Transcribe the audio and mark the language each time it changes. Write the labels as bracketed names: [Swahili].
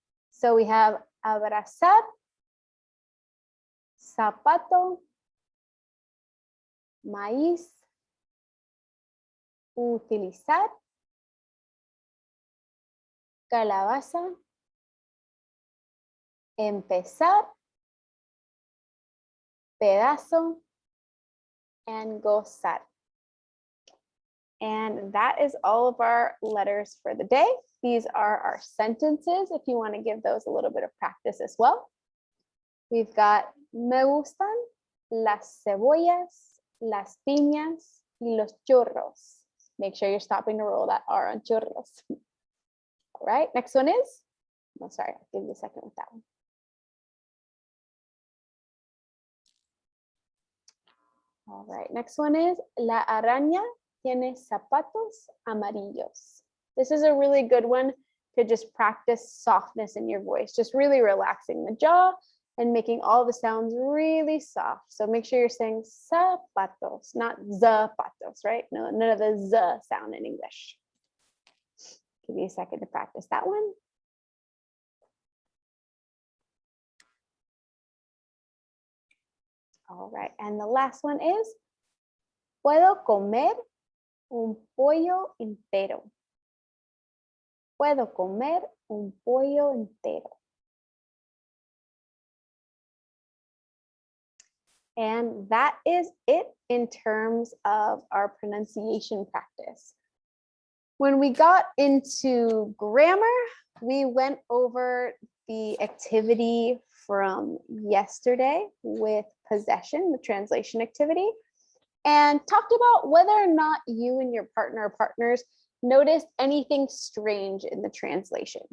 [English] So we have [Spanish] abrazar, zapato, maíz, utilizar, calabaza, empezar, pedazo, and gozar. [English] And that is all of our letters for the day. These are our sentences if you want to give those a little bit of practice as well. We've got [Spanish] me gustan las cebollas, las piñas, y los churros. [English] Make sure you're stopping to roll that R on churros. All right, next one is, oh, sorry, I'll give you a second with that one. All right, next one is [Spanish] la araña tiene zapatos amarillos. [English] This is a really good one to just practice softness in your voice, just really relaxing the jaw and making all the sounds really soft. So make sure you're saying zapatos, not zapatos, right? No, none of the z sound in English. Give me a second to practice that one. All right, and the last one is, [Spanish] puedo comer un pollo entero. Puedo comer un pollo entero. [English] And that is it in terms of our pronunciation practice. When we got into grammar, we went over the activity from yesterday with possession, the translation activity, and talked about whether or not you and your partner or partners noticed anything strange in the translation.